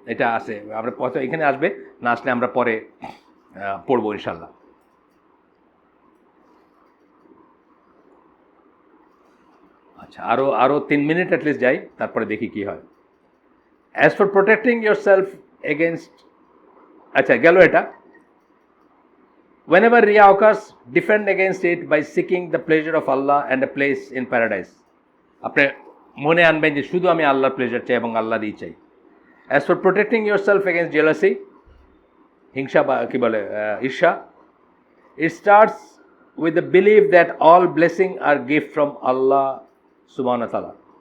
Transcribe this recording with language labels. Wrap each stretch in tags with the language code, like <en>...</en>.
<bn>এটা আছে, আমরা হয়তো এখানে আসবে, না আসলে আমরা পরে পড়বো ইনশাল্লাহ। আচ্ছা, আরও 3 মিনিট অ্যাটলিস্ট যাই, তারপরে দেখি কি হয়।</bn> <en>as for protecting yourself against,</en> <bn>আচ্ছা গেল এটা।</bn> <en>Whenever Riya occurs, defend against it by seeking the pleasure of Allah and a place in paradise.</en> <bn>আপনি মনে আনবেন যে শুধু আমি আল্লাহর প্লেজার চাই এবং আল্লাহরই চাই।</bn> <en>as for protecting yourself against jealousy,</en> <bn>হিংসা বা কী বলে ঈর্ষা,</bn> <en>It starts with the believe that all blessing are gift from Allah সুবহানাহু ওয়া তাআলা।</en>